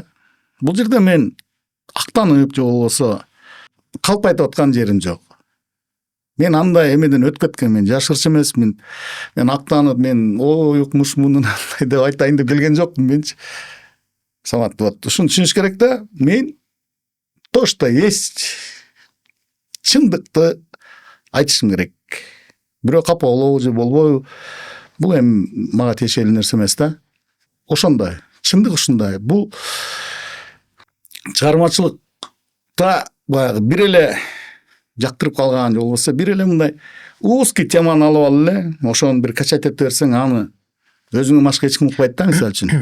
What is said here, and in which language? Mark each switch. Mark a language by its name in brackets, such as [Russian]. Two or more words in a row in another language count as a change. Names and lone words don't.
[Kyrgyz] Бул жерде мен актанып же болбосо калп айтып аткан жерим жок. Мен андай эмеден өтүп кеткен, мен жашырчы эмесмин. Мен актанып, мен укмуш мунун андай деп айтайын деп келген жокмун менчи. Самат, вот ушуну түшүнүш керек да. [Russian] Мен то, что есть, [Kyrgyz] чындыкты айтышым керек. Бирөө капа болобу же болбойбу, бул эми мага тиешелүү нерсе эмес да. Ошондой, чындык ушундай. Бул чыгармачылыкта баягы бир эле жактырып калган же болбосо бир эле мындай узкий теманы алып алып эле ошону бир качать этип берсең, аны өзүңөн башка эч ким укпайт да, мисалы үчүн.